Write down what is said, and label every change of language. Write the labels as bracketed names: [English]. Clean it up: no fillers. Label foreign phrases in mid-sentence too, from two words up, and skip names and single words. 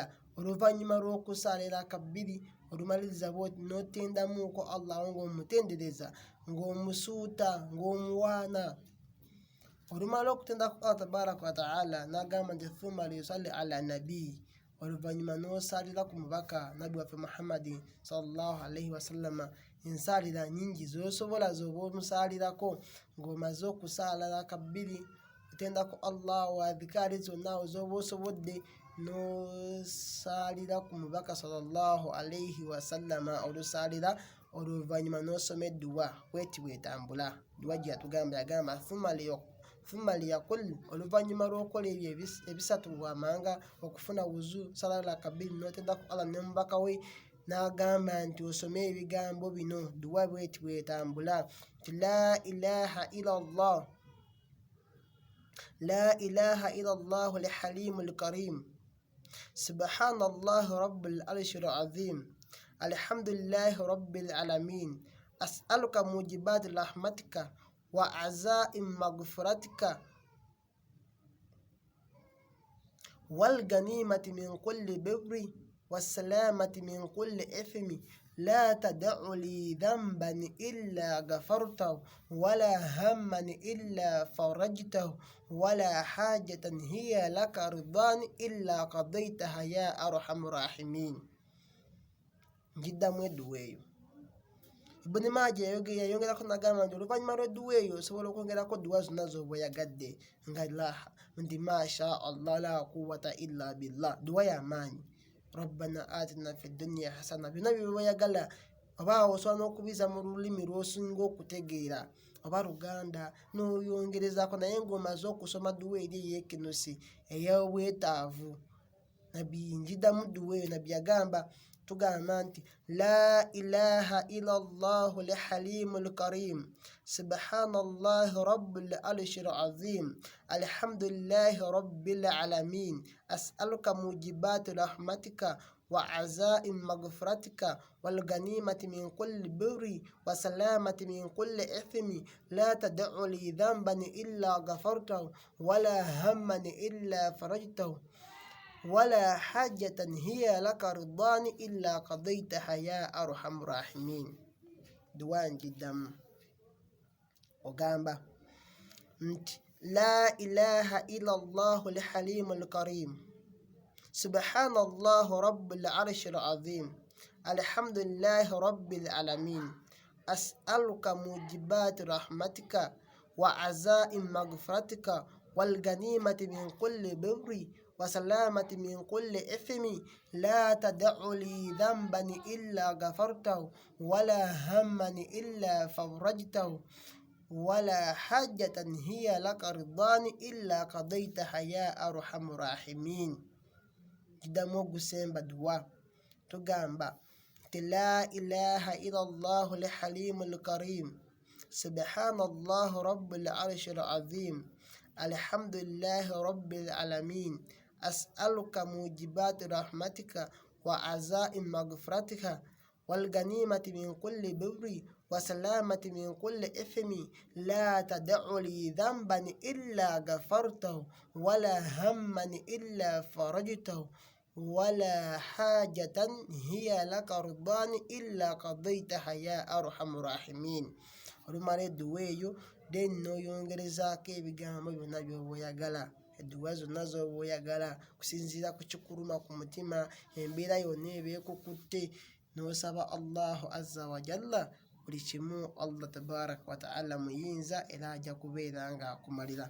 [Ganda] Oluvannyuma lw'okusala eraka bbiri olumaliriza bw'oti n'otendamuuko Allah ng'omutendereza, ng'omusuuta, ng'omuwaana. Olumala okutenda ku Allah [Arabic] تبارك وتعالى [Ganda] n'agamba nti [Arabic] ثم ليصل على النبي, [Ganda] oluvannyuma n'osalira ku mubaka nabbi waffe Muhammadi [Arabic] صلى الله عليه وسلم [Ganda] ensalira nnyingi z'osobola z'oba omusalirako. Ng'omaze okusaala raka bbiri otenda ku Allah wa adhikaari zonna z'oba osobodde n'osalira ku mubaka [Arabic] صلى الله عليه وسلم [Ganda] olusalira, oluvannyuma n'osoma edduwa bweti bwetambula. Dduwa gye yatugamba yagamba [Arabic] ثم ليقل, [Ganda] oluvannyuma lw'okola ebyo ebisatu wamanga okufuna wuzu, sala raka bbiri n'otenda ku Allah ne mubaka we, n'agamba nti osome ebigambo bino. Dduwa bweti bwetambula nti [Arabic] لا إله إلا الله، لا إله إلا الله الحليم الكريم، سبحان الله رب العرش العظيم، الحمد لله رب العالمين، أسألك موجبات رحمتك وعزائم مغفرتك والغنيمة من كل بر والسلامة من كل إثم لا تدع لي ذنبا إلا غفرته ولا هما إلا فرجته ولا حاجة هي لك رضا إلا قضيتها يا أرحم الراحمين. [Ganda] Njiddamu edduwa eyo. Ibn Majah yayongerako n'agamba nti oluvannyuma lw'edduwa eyo osobola okwongerako dduwa zonna z'oba oyagadde nga nti [Arabic] ما شاء الله لا قوة إلا بالله. [Ganda] Dduwa y'amaanyi. [Arabic] ربنا آتنا في الدنيا حسنة, [Ganda] byonna by'oba oyagala, oba osobola n'okubiza mu lulimi lw'osinga okutegeera oba Luganda n'oyongerezaako, naye ng'omaze okusoma dduwa eri ey'ekinusi ey'obwetaavu. Nabbi njiddamu dduwa eyo. Nabbi yagamba tugamba nti [Arabic] لا إله إلا الله الحليم الكريم، سبحان الله رب العرش العظيم، الحمد لله رب العالمين، أسألك موجبات رحمتك وعزائم مغفرتك والغنيمة من كل بر والسلامة من كل إثم لا تدع لي ذنبا إلا غفرته ولا هما إلا فرجته ولا حاجة هي لك رضا إلا قضيتها يا أرحم الراحمين. [Ganda] Dduwa njiddamu ogamba nti [Arabic] لا إله إلا الله الحليم الكريم، سبحان الله رب العرش العظيم، الحمد لله رب العالمين، أسألك موجبات رحمتك وعزائم مغفرتك والغنيمة من كل بر وسلامة من كل إثم لا تدع لي ذنبا إلا غفرته ولا هما إلا فرجته ولا حاجة هي لك رضان إلا قضيتها يا أرحم الراحمين. [Ganda] Kidamu gusemba dua tugamba [Arabic] لا إله إلا الله الحليم الكريم سبحان الله رب العرش العظيم الحمد لله رب العالمين أسألك موجبات رحمتك وعزائم مغفرتك والغنيمة من كل بر وسلامة من كل إثم لا تدع لي ذنبا إلا غفرته ولا هما إلا فرجته ولا حاجة هي لك رضان إلا قضيتها يا أرحم الراحمين. [Ganda] Olumala duweeyo then n'oyongerezaako ebigambo byonna by'oba oyagala, edduwa zonna z'oba oyagala kusinziira ku kikuluma ku mutima, embeera yonna eba ekukutte, n'osaba [Arabic] الله عز وجل [Ganda] buli kimu. Allah [Arabic] تبارك وتعالى [Ganda] muyinza era ajja kubeera nga akumalira.